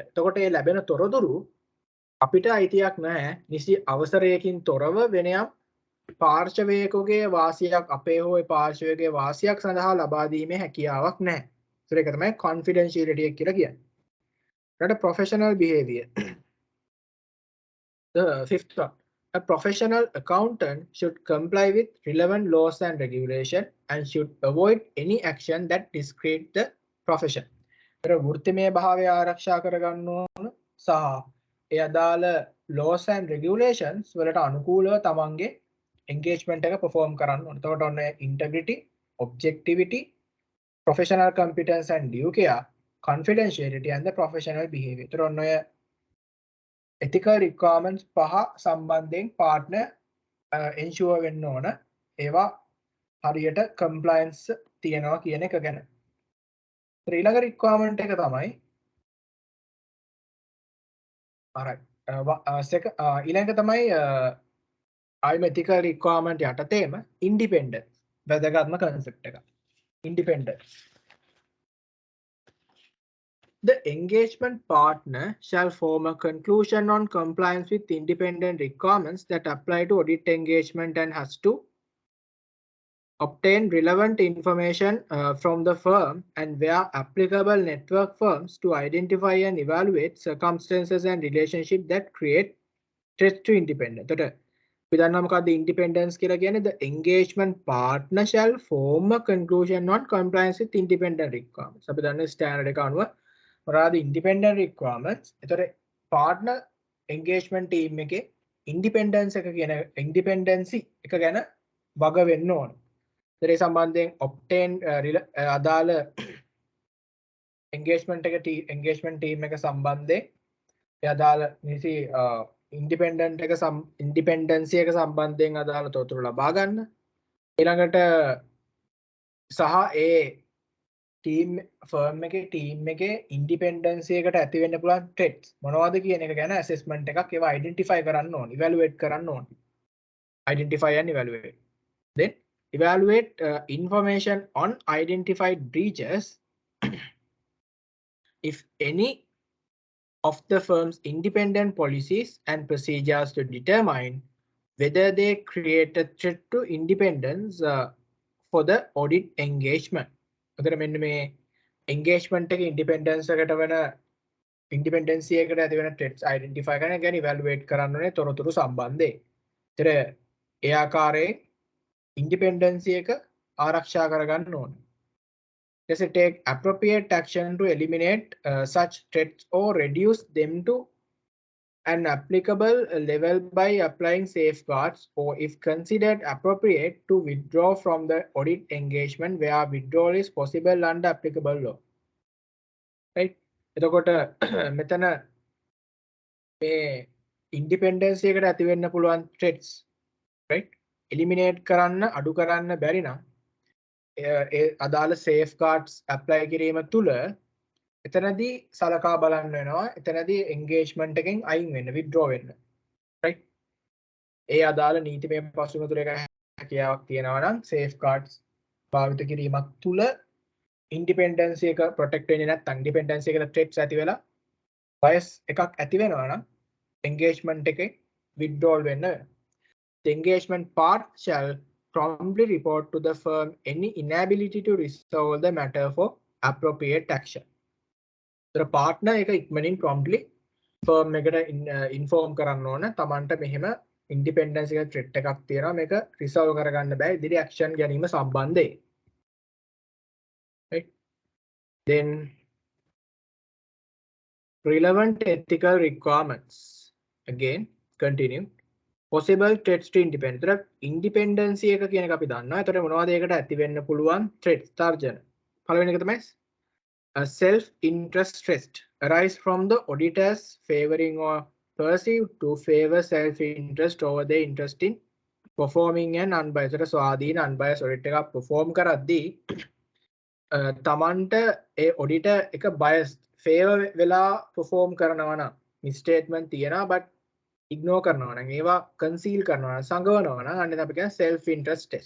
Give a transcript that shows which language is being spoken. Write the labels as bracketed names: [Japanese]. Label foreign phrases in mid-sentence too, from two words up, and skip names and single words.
[Sinhala] එතකොට ඒ ලැබෙන තොරතුරු අපිට අයිතියක් නැහැ නිසි අවසරයකින් තොරව වෙන යම් පාර්ශවයකගේ වාසියක් අපේ හෝ පාර්ශවයකගේ වාසියක් සඳහා ලබා දීමේ හැකියාවක් නැහැ. ඒක තමයි confidentiality එක කියලා කියන්නේ. ඊට [English] professional behavior. The fifth one. A professional accountant should comply with relevant laws and regulation and should avoid any action that discredits the profession. [Sinhala] ඒතර වෘත්තිමය භාවය ආරක්ෂා කරගන්න ඕන සහ ඒ අදාළ [English] laws and regulations [Sinhala] වලට අනුකූලව තමන්ගේ engagement එක perform කරන්න ඕන. එතකොට ඔන්න [English] integrity, objectivity, professional competence and due care, confidentiality and the professional behavior. [Sinhala] ඒතර ඔන්න ඔය [English] ethical requirements [Sinhala] පහ සම්බන්ධයෙන් [English] partner ensure [Sinhala] වෙන්න ඕන. ඒවා හරියට compliance තියනවා කියන එක ගැන. ඊළඟ requirement එක තමයි alright ඊළඟ තමයි [English] ethical requirement [Sinhala] යටතේම independence වැදගත්ම concept එක. [English] Independence. The engagement partner shall form a conclusion on compliance with independent requirements that apply to audit engagement and has to obtain relevant information from the firm and where applicable network firms to identify and evaluate circumstances and relationships that create threat to independence. [Sinhala] අපි දන්නවා මොකද්ද independence කියලා කියන්නේ [English] the engagement partner shall form a conclusion on compliance with independent requirements. [Sinhala] අපි දන්නේ standard එක අනුව මොනවාද [English] independent requirements. [Sinhala] ඒතර [English] partner engagement team [Sinhala] එකේ independence එක කියන independency එක ගැන වග වෙන්න ඕන. ඒතර ඒ සම්බන්ධයෙන් obtain අදාළ [English] engagement team [Sinhala] එක සම්බන්ධයෙන් ඒ අදාළ නිසි independent එක independency එක සම්බන්ධයෙන් අදාළ තොරතුරු ලබා ගන්න. ඊළඟට සහ ඒ team firm එකේ team එකේ independency එකට ඇති වෙන්න පුළුවන් threats මොනවද කියන එක ගැන assessment එකක් ඒවා identify කරන්න ඕන, evaluate කරන්න ඕන. [English] Identify and evaluate. Then evaluate information on identified breaches if any of the firm's independent policies and procedures to determine whether they create a threat to independence for the audit engagement. [Sinhala] අතර මෙන්න මේ engagement එකේ independence එකට වෙන independency එකට ඇති වෙන threats identify කරන එක ගැන evaluate කරන්න ඕනේ තොරතුරු සම්බන්ධයෙන්. ඒතර ඒ ආකාරයෙන් independency එක ආරක්ෂා කරගන්න ඕනේ. [English] Does it take appropriate action to eliminate such threats or reduce them to an applicable level by applying safeguards, or if considered appropriate to withdraw from the audit engagement where withdrawal is possible under applicable law. Right? [Sinhala] එතකොට මෙතන මේ independence එකට ඇති වෙන්න පුළුවන් [English] threats right eliminate [Sinhala] කරන්න අඩු කරන්න බැරි නම් අදාළ [English] safeguards apply [Sinhala] කිරීම තුළ එතනදී සලකා බලන්න වෙනවා. එතනදී engagement එකෙන් අයින් වෙන්න, withdraw වෙන්න. right? ඒ අදාළ නීතිමය පසුබිම එක හැකියාවක් තියෙනවා නම් safeguards භාවිත කිරීමක් තුළ independence එක protect වෙන්නේ නැත්නම් independence එකට threats ඇති වෙලා bias එකක් ඇති වෙනවා නම් engagement එකේ withdrawal වෙන්න. [English] The engagement part shall promptly report to the firm any inability to resolve the matter for appropriate action. The partner [Sinhala] එක ඉක්මනින් [English] promptly firm [Sinhala] එකට inform කරන්න ඕන තමන්ට මෙහෙම independence එක threat එකක් තියෙනවා මේක resolve කරගන්න බෑ ඉදිරි action ගැනීම සම්බන්ධයෙන්. [English] Right? Then relevant ethical requirements. Again, continue. Possible threats to independence. [Sinhala] Independency එක කියන එක අපි දන්නවා. ඒතර මොනවද ඒකට ඇති වෙන්න පුළුවන් threats තර්ජන. පළවෙනි එක තමයි [English] self-interest threat arise from the auditors favoring or perceived to favor self-interest over their interest in performing an unbiased [Sinhala] ස්වාධීන [English] unbiased audit [Sinhala] එකක් perform කරද්දී තමන්ට ඒ auditor එක [English] biased favor [Sinhala] වෙලා perform කරනවා නම් misstatement තියෙනවා [English] but ignore [Sinhala] කරනවා නම් ඒවා conceal කරනවා නම් සංගවනවා නම් අන්න අපි කියන [English] self-interest test.